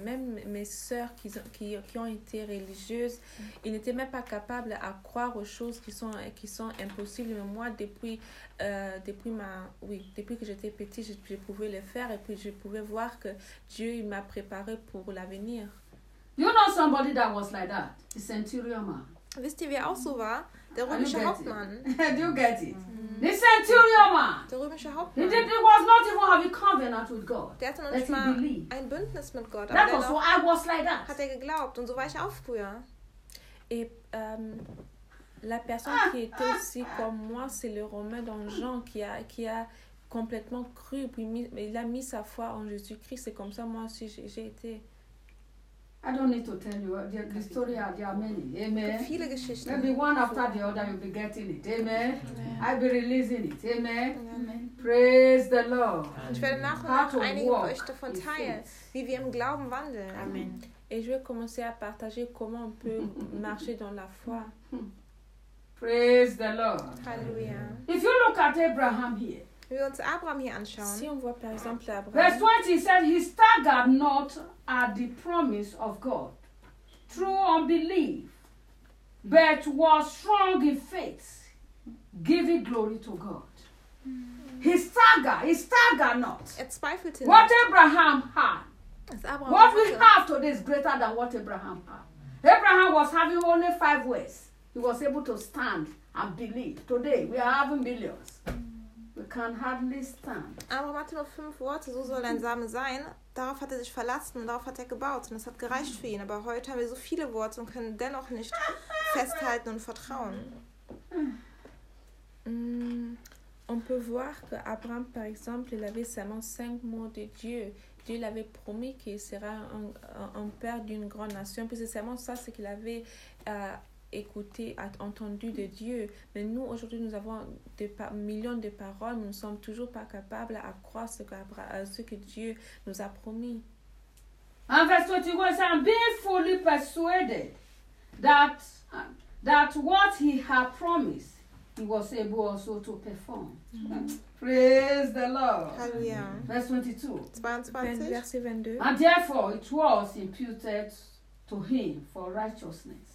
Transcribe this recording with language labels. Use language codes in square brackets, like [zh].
[fr] Même mes sœurs qui ont été religieuses, ils n'étaient même pas capables à croire aux choses qui sont impossibles. Mais moi, depuis que j'étais petite, je pouvais le faire et puis je pouvais voir que Dieu m'a préparé pour l'avenir. [en] You know somebody that was like that, the centurion man. [de] Wisst ihr, wer auch so war? Der römische Hauptmann. [en] Do you get it? The centurion man. [de] Der römische Hauptmann. [en] He was not even having covenant with God. [de] Der hatte noch nicht mal ein Bündnis mit Gott. [en] That was why I was like that. [de] Hat er geglaubt und so war ich auch früher. [fr] La personne qui était aussi comme moi, c'est le Romain dans Jean qui a complètement cru puis il a mis sa foi en Jésus-Christ. C'est comme ça moi aussi j'ai été. [en] I don't need to tell you the story. There are many. Amen. [de] Viele Geschichten. [en] Maybe one after the other, you'll be getting it. Amen. Amen. I'll be releasing it. Amen. Amen. Praise the Lord. [de] Ich werde nach und nach einige von euch davon teilen, wie wir im Glauben wandeln. [en] Amen. [fr] Et je vais commencer à partager comment on peut marcher dans la foi. [en] Praise the Lord. Hallelujah. If you look at Abraham here. [de] Wenn wir uns Abraham hier anschauen. [fr] Si on voit par exemple Abraham. [en] Verse 20 says he staggered not at the promise of God through unbelief, but was strong in faith, giving glory to God. He staggered not. [de] Er zweifelte [en] nicht. What Abraham had. Abraham what we have today is greater than what Abraham had. Abraham was having only 5 ways. He was able to stand and believe. Today we are having millions. We can hardly stand. [de] Abraham hatte nur 5 Worte, so soll dein Same sein. Darauf hat er sich verlassen und darauf hat er gebaut. Und es hat gereicht für ihn. Aber heute haben wir so viele Worte und können dennoch nicht festhalten und vertrauen. [fr] On peut voir que Abraham, par exemple, il avait seulement 5 mots de Dieu. Dieu l'avait promis qu'il sera un père d'une grande nation. Puis c'est seulement ça, c'est qu'il avait écouter, entendu de Dieu. Mais nous, aujourd'hui, nous avons des millions de paroles, nous ne sommes toujours pas capables à croire ce que Dieu nous a promis. En verset 21, il dit, [en] « Being fully persuaded that what he had promised, He was able also to perform. Mm-hmm. Praise the Lord. Hallelujah. Verse 22. Verse 22. And therefore it was imputed to him for righteousness.